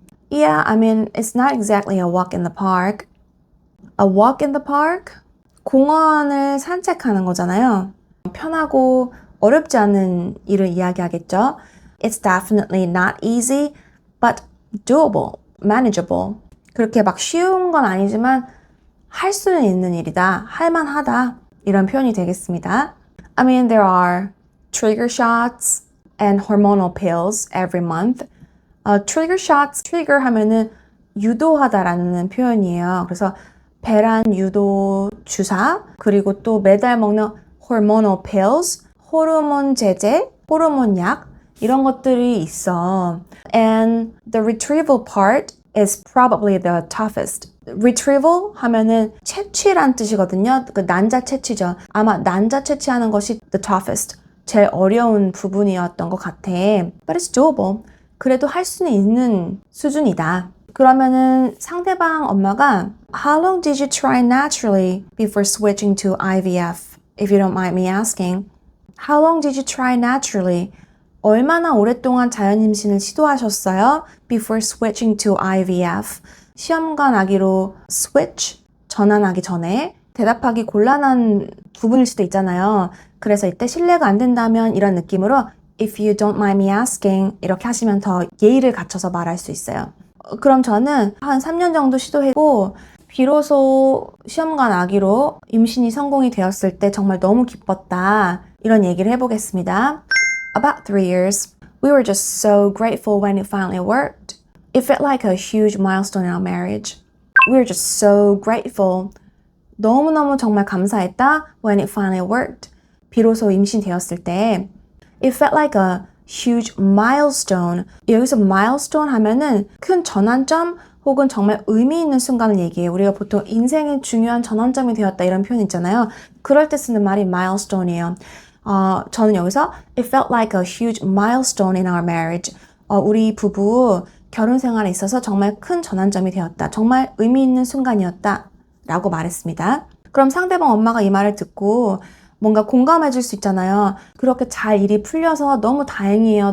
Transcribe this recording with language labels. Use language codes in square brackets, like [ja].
[en] Yeah, I mean, it's not exactly a walk in the park. A walk in the park? [ko] 공원을 산책하는 거잖아요. 편하고 어렵지 않은 일을 이야기하겠죠. [en] It's definitely not easy, but doable, manageable. [ko] 그렇게 막 쉬운 건 아니지만 할 수는 있는 일이다, 할만하다 이런 표현이 되겠습니다. [en] I mean, there are trigger shots and hormonal pills every month. [ko] trigger shots, trigger 하면은 유도하다라는 표현이에요. 그래서 배란 유도 주사, 그리고 또 매달 먹는 hormonal pills, 호르몬 제제, 호르몬 약 이런 것들이 있어. [en] And the retrieval part is probably the toughest. [ko] retrieval 하면은 채취란 뜻이거든요. 그 난자 채취죠. 아마 난자 채취하는 것이 [en] the toughest. [ko] 제일 어려운 부분이었던 것 같아. [en] But it's doable. [ko] 그래도 할 수는 있는 수준이다. 그러면은 상대방 엄마가 [en] How long did you try naturally before switching to IVF? If you don't mind me asking. How long did you try naturally? [ko] 얼마나 오랫동안 자연 임신을 시도하셨어요? [en] Before switching to IVF. [ko] 시험관 아기로 switch, 전환하기 전에 대답하기 곤란한 부분일 수도 있잖아요. 그래서 이때 실례가 안 된다면 이런 느낌으로 [en] If you don't mind me asking [ko] 이렇게 하시면 더 예의를 갖춰서 말할 수 있어요. 그럼 저는 한 3년 정도 시도했고 비로소 시험관 아기로 임신이 성공이 되었을 때 정말 너무 기뻤다. 이런 얘기를 해보겠습니다. [en] About 3 years. We were just so grateful when it finally worked. It felt like a huge milestone in our marriage. We were just so grateful. [ko] 너무너무 정말 감사했다. [en] When it finally worked. [ko] 비로소 임신되었을 때. [en] It felt like a huge milestone. [ko] 여기서 milestone 하면은 큰 전환점 혹은 정말 의미 있는 순간을 얘기해. 우리가 보통 인생의 중요한 전환점이 되었다 이런 표현 있잖아요. 그럴 때 쓰는 말이 milestone이에요. 저는 여기서 [en] It felt like a huge milestone in our marriage. [ko] 우리 부부 결혼 생활에 있어서 정말 큰 전환점이 되었다. 정말 의미 있는 순간이었다. 라고 말했습니다. 그럼 상대방 엄마가 이 말을 듣고 뭔가 공감해 줄 수 있잖아요. 그렇게 잘 일이 풀려서 너무 다행이에요.